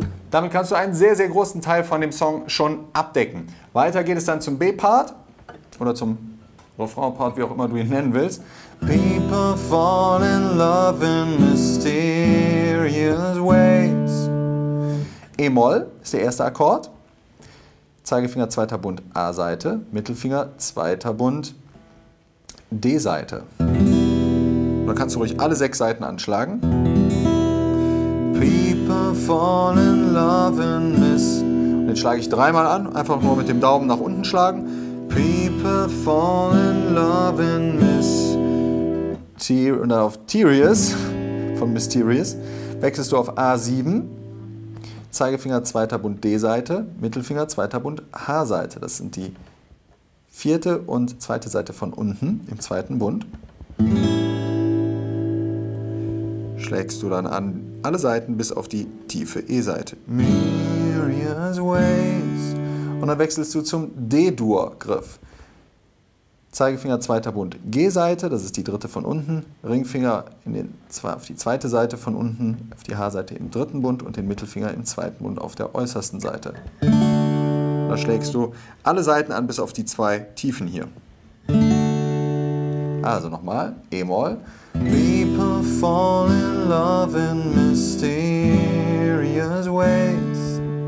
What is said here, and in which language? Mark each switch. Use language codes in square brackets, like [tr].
[de] Damit kannst du einen sehr, sehr großen Teil von dem Song schon abdecken. Weiter geht es dann zum B-Part oder zum Refrain-Part, wie auch immer du ihn nennen willst. [en] People fall in love in mysterious ways. [de] E-Moll ist der erste Akkord. Zeigefinger, zweiter Bund, A-Seite. Mittelfinger, zweiter Bund, D-Seite. Dann kannst du ruhig alle 6 Seiten anschlagen. [en] People fall in love and miss. [de] Und den schlage ich 3-mal an, einfach nur mit dem Daumen nach unten schlagen. [en] People fall in love and miss. [de] Und dann auf Mysterious, von Mysterious, wechselst du auf A7. Zeigefinger, zweiter Bund, D-Seite. Mittelfinger, zweiter Bund, H-Seite. Das sind die vierte und zweite Seite von unten im zweiten Bund. Schlägst du dann an alle Seiten bis auf die tiefe E-Seite. [en] Mysterious ways. [de] Und dann wechselst du zum D-Dur-Griff. Zeigefinger, zweiter Bund, G-Seite, das ist die dritte von unten. Ringfinger auf die zweite Seite von unten, auf die H-Seite im dritten Bund und den Mittelfinger im zweiten Bund auf der äußersten Seite. Da schlägst du alle Seiten an bis auf die 2 Tiefen hier. Also nochmal, E-Moll. [en] People fall in love in mysterious ways.